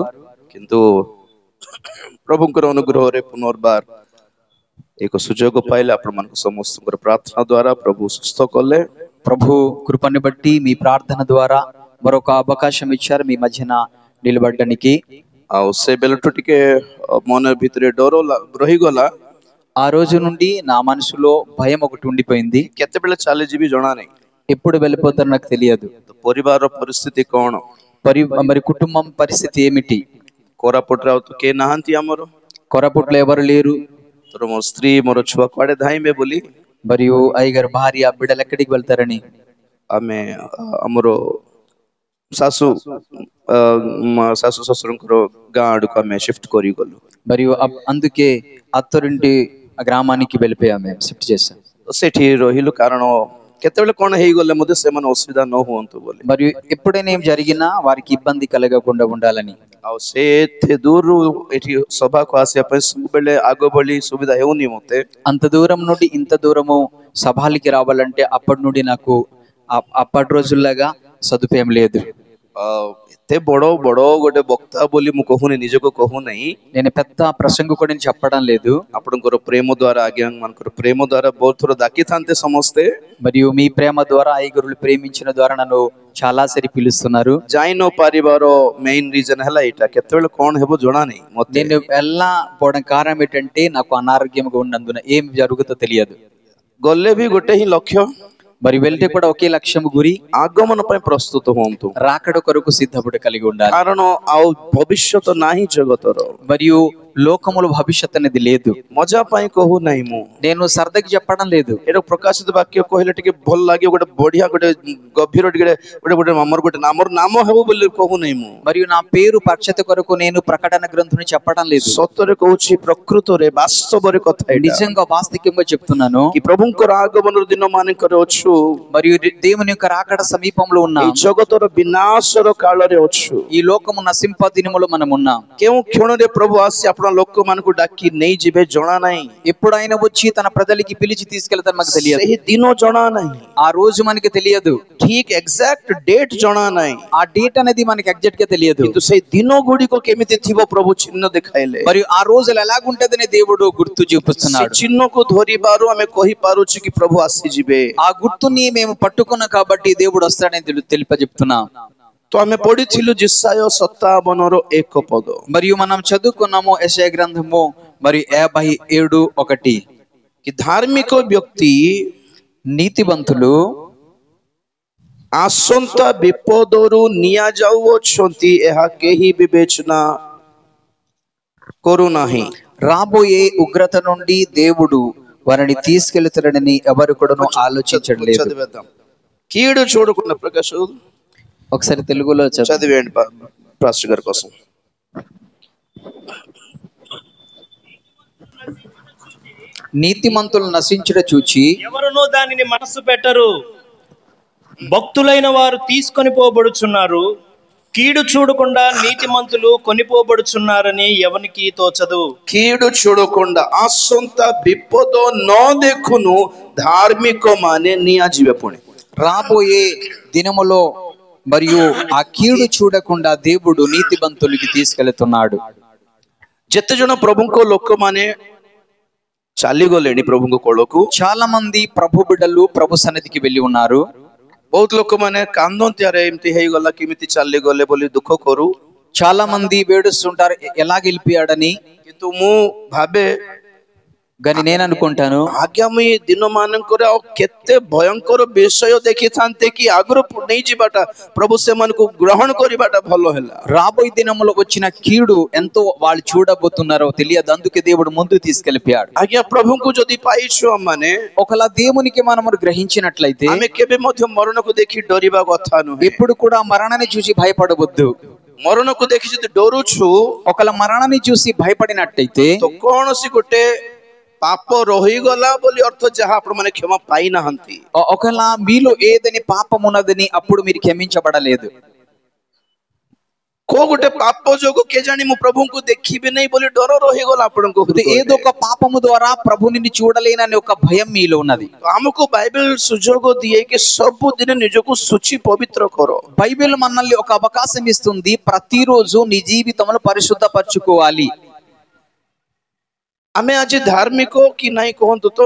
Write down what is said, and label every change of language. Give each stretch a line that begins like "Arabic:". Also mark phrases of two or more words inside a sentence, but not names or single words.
Odia: କିନ୍ତୁ ପ୍ରଭୁଙ୍କର ଅନୁଗ୍ରହରେ ପୁନର୍ବାର ଏକ ସୁଯୋଗ ପାଇଲେ ଆପଣମାନଙ୍କ ସମସ୍ତଙ୍କର ପ୍ରାର୍ଥନା ଦ୍ୱାରା ପ୍ରଭୁ ସୁସ୍ଥ କଲେ
Telugu: ప్రభు కృపను బట్టి మీ ప్రార్థన ద్వారా మరొక అవకాశం ఇచ్చారు మీ మధ్యన నిలబడడానికి
Odia: ଆଉ ସେ ବେଳଠୁ ଟିକେ ମନ ଭିତରେ ଡର ରହିଗଲା
Telugu: ఆ రోజు నుండి నా మనసులో భయం ఒకటి ఉండిపోయింది
Odia: କେତେବେଳେ ଚାଲିଯିବି ଜଣା ନାହିଁ
Telugu: ఎప్పుడు వెళ్ళిపోతారో నాకు తెలియదు
Odia: ପରିବାରର ପରିସ୍ଥିତି କ'ଣ
Telugu: మరి కుటుంబం పరిస్థితి ఏమిటి
Odia: କୋରାପୁଟରେ ଆଉ କେହି ନାହାନ୍ତି ଆମର
Telugu: కొరాపుట్లో ఎవరు లేరు
Odia: ତୋର ମୋ ସ୍ତ୍ରୀ ମୋର ଛୁଆ କୁଆଡେ ଧାଇଁବେ ବୋଲି
Telugu: మరియు అయ్యగారు భార్య బిడ్డలు ఎక్కడికి వెళ్తారని
Odia: ଆମେ ଆମର ଶାଶୁ ଶ୍ୱଶୁରଙ୍କର ଗାଁ ଆଡକୁ ଆମେ ସିଫ୍ଟ କରିଗଲୁ
Telugu: మరియు అందుకే అత్తరింటి గ్రామానికి వెళ్ళిపోయాం మేము షిఫ్ట్ చేసాం
Odia: ସେଠି ରହିଲୁ କାରଣ କେତେବେଳେ କ'ଣ ହେଇଗଲେ ମଧ୍ୟ ସେମାନେ ଅସୁବିଧା ନ ହୁଅନ୍ତୁ ବୋଲି
Telugu: మరియు ఎప్పుడైనా ఏం జరిగినా వారికి ఇబ్బంది కలగకుండా ఉండాలని
Odia: ଆଉ ସେ ଏତେ ଦୂରରୁ ଏଠି ସଭାକୁ ଆସିବା ପାଇଁ ସବୁବେଳେ ଆଗ ଭଳି ସୁବିଧା ହେଉନି ମତେ
Telugu: అంత దూరం నుండి ఇంత దూరము సభాలకి రావాలంటే అప్పటి నుండి నాకు అప్పటి రోజుల్లాగా సదుపాయం లేదు
Odia: ଏତେ ବଡ ଗୋଟେ ବକ୍ତା ବୋଲି ମୁଁ କହୁନି ନିଜକୁ କହୁନାହିଁ
Telugu: నేను పెద్ద ప్రసంగకుడిని చెప్పడం లేదు
Odia: ଆପଣଙ୍କର ପ୍ରେମ ଦ୍ୱାରା ଆଜ୍ଞା ମାନଙ୍କର ପ୍ରେମ ଦ୍ୱାରା ବହୁତ ଥର ଡାକିଥାନ୍ତେ ସମସ୍ତେ
Telugu: మరియు మీ ప్రేమ ద్వారా అయ్యగారులు ప్రేమించిన ద్వారా నన్ను చాలా సరి పిలుస్తున్నారు
Odia: ଯାଇ ନ ପାରିବାର
English: main reason
Odia: ହେଲା ଏଇଟା କେତେବେଳେ କ'ଣ ହେବ ଜଣା ନାହିଁ ମତେ
Telugu: నేను వెళ్ళకపోవడం కారణం ఏంటంటే నాకు అనారోగ్యంగా ఉన్నందున ఏం జరుగుతుందో తెలియదు
Odia: ଗଲେ ବି ଗୋଟେ ହିଁ ଲକ୍ଷ୍ୟ
Telugu: మరి వెళ్తే కూడా ఒకే లక్ష్యం గురి
Odia: ఆగమన ପାଇଁ ପ୍ରସ୍ତୁତ ହୁଅନ୍ତୁ
Telugu: రాకడ కొరకు సిద్ధపడి కలిగి ఉండాలి
Odia: କାରଣ ଆଉ ଭବିଷ୍ୟତ ନାହିଁ ଜଗତର
Telugu: మరియు లోకములో భవిష్యత్ అనేది లేదు.
Odia: ମଜା ପାଇଁ କହୁନାହିଁ ମୁଁ,
Telugu: నేను సరదాకి చెప్పడం లేదు.
Odia: ଏଟା ପ୍ରକାଶିତ ବାକ୍ୟ କହିଲେ ଟିକେ ଭଲ ଲାଗିବ, ଗୋଟେ ବଢିଆ, ଗୋଟେ ଗଭୀର, ଟିକେ ଗୋଟେ ଆମର ନାମ ହେବ ବୋଲି କହୁନାହିଁ ମୁଁ.
Telugu: మరియు నా పేరు ప్రఖ్యాతి కొరకు నేను ప్రకటన గ్రంథుని చెప్పడం లేదు.
Odia: ସତରେ କହୁଛି, ପ୍ରକୃତରେ ବାସ୍ତବରେ କଥା ଏଇଟା.
Telugu: నిజంగా వాస్తవికంగా చెప్తున్నాను.
Odia: କି ପ୍ରଭୁଙ୍କର ଆଗମନର ଦିନ ମାନଙ୍କରେ ଅଛୁ,
Telugu: మరియు దేవుని యొక్క రాకడ సమీపంలో ఉన్నాం.
Odia: ఈ ଜଗତର ବିନାଶର କାଳରେ ଅଛୁ.
Telugu: ఈ లోకము నశింప దినములో మనం ఉన్నాం.
Odia: କେଉଁ କ୍ଷଣରେ ପ୍ରଭୁ ଆସି ଆପଣ ଲୋକମାନଙ୍କୁ ଡାକି ନେଇଯିବେ ଜଣା ନାହିଁ.
Telugu: ఎప్పుడు ఆయన వచ్చి తన ప్రజలకి పిలిచి తీసుకెళ్తారు మనకు తెలియదు.
Odia: ସେହି ଦିନ ଜଣା ନାହିଁ,
Telugu: ఆ రోజు మనకి తెలియదు.
Odia: ଠିକ
English: exact date
Odia: ଜଣା ନାହିଁ.
Telugu: ఆ డేట్ అనేది మనకి ఎగ్జాక్ట్ గా తెలియదు.
Odia: କିନ୍ତୁ ସେଇ ଦିନ ଗୁଡ଼ିକ କେମିତି ଥିବ ପ୍ରଭୁ ଚିହ୍ନ ଦେଖାଇଲେ.
Telugu: మరియు ఆ రోజులు ఎలాగుంటదని దేవుడు గుర్తు చూపిస్తున్నాడు.
Odia: ସେ ଚିହ୍ନକୁ ଧରିବାରୁ ଆମେ କହିପାରୁଛୁ କି ପ୍ରଭୁ ଆସିଯିବେ.
Telugu: ఆ గుర్తుని మేము పట్టుకున్నాం కాబట్టి దేవుడు వస్తాడని తెలియజెప్తున్నాం.
Odia: ତ ଆମେ ପଢିଥିଲୁ ଯେଶାୟ 57 ପଦ.
Telugu: మరియు మనం చదువుకున్నాము యెషయా గ్రంథము మరియు 57:1.
Odia: କି ଧାର୍ମିକ ବ୍ୟକ୍ତି
Telugu: నీతివంతులు
Odia: ଆସନ୍ତା ବିପଦରୁ ନିଆଯାଉଅଛନ୍ତି, ଏହା କେହି ବିବେଚନା କରୁନାହିଁ.
Telugu: రాబోయే ఉగ్రత నుండి దేవుడు వారిని తీసుకెళ్తాడని ఎవరు కూడా ఆలోచించట్లేదు. చదివేద్దాం. కీడు చూడకుండా ప్రకాష్ ఒకసారి తెలుగులో చదివేయండి పాస్టర్ గారి కోసం. నీతిమంతులు నశించుట చూచి ఎవరునో దానిని మనసు పెట్టరు, భక్తులైన వారు తీసుకొని పోబడుచున్నారు. కీడు చూడకుండా నీతిమంతులు కొనిపోబడుచున్నారని ఎవనికి తోచదు. కీడు చూడకుండా
Odia: ଆସନ୍ତା ବିପଦ ନ ଦେଖୁను ధార్మిక ମାନେ ନିଆଯିବେ. ପୁଣି
Telugu: రాబోయే దినములో మరియు ఆ కీడు చూడకుండా దేవుడు నీతిమంతులకి తీసుకెళ్తున్నాడు.
Odia: ଯେତେ ଜଣ ପ୍ରଭୁଙ୍କ ଲୋକମାନେ ଚାଲିଗଲେଣି ପ୍ରଭୁଙ୍କ କୋଳକୁ,
Telugu: చాలా మంది ప్రభు బిడ్డలు ప్రభు సన్నిధికి వెళ్ళి ఉన్నారు.
Odia: ବହୁତ ଲୋକମାନେ କାନ୍ଦନ୍ତି, ଆରେ ଏମିତି ହେଇଗଲା, କେମିତି ଚାଲିଗଲେ ବୋଲି ଦୁଃଖ କରୁ.
Telugu: చాలా మంది వేడుస్తుంటారు ఎలా గెలిపియాడని.
Odia: କିନ୍ତୁ ମୁଁ ଭାବେ,
Telugu: కానీ నేను అనుకుంటాను,
Odia: ଆଗାମୀ ଦିନ ମାନଙ୍କରେ ଆଉ କେତେ ଭୟଙ୍କର ବିଷୟ ଦେଖିଥାନ୍ତେ କି ଆଗରୁ ନେଇଯିବାଟା, ପ୍ରଭୁ ସେମାନଙ୍କୁ ଗ୍ରହଣ କରିବାଟା ଭଲ ହେଲା.
Telugu: రాబోయే దినములో వచ్చిన కీడు ఎంతో వాళ్ళు చూడబోతున్నారో తెలియదు, అందుకే దేవుడు ముందు తీసుకెళ్ళిపోయాడు.
Odia: ଆଜ୍ଞା, ପ୍ରଭୁଙ୍କୁ ଯଦି ପାଇଛୁ ଆମମାନେ,
Telugu: ఒకలా దేవునికి మనము గ్రహించినట్లయితే
Odia: ଆମେ କେବେ ମଧ୍ୟ ମରଣକୁ ଦେଖି ଡରିବା କଥା ନୁହେଁ.
Telugu: ఎప్పుడు కూడా మరణాన్ని చూసి భయపడవద్దు.
Odia: ମରଣକୁ ଦେଖି ଯଦି ଡରୁଛୁ,
Telugu: ఒకలా మరణాన్ని చూసి భయపడినట్టయితే
Odia: ତ କୌଣସି ଗୋଟେ ପାପ ରହିଗଲା ବୋଲି ଅର୍ଥ, ଯାହା ଆପଣ ମାନେ କ୍ଷମା ପାଇନାହାନ୍ତି.
Telugu: ఒకలా మీలో ఏదని పాపం ఉన్నదని అప్పుడు మీరు క్షమించబడలేదు.
Odia: କୋଉ ଗୋଟେ ପାପ ଯୋଗୁ କେଜାଣି ମୁଁ ପ୍ରଭୁଙ୍କୁ ଦେଖିବି ନାହିଁ ବୋଲି ଡର ରହିଗଲା ଆପଣଙ୍କୁ.
Telugu: ఏదో ఒక పాపము ద్వారా ప్రభుని చూడలేనని ఒక భయం మీలో ఉన్నది.
Odia: ଆମକୁ ବାଇବେଲ ସୁଯୋଗ ଦିଏ କି ସବୁଦିନ ନିଜକୁ ଶୁଚି ପବିତ୍ର କର.
Telugu: బైబిల్ మనల్ని ఒక అవకాశం ఇస్తుంది, ప్రతిరోజు నీ జీవితంలో పరిశుద్ధపరచుకోవాలి.
Odia: ଆମେ ଆଜି ଧାର୍ମିକ କି ନାହିଁ କୁହନ୍ତୁ ତ?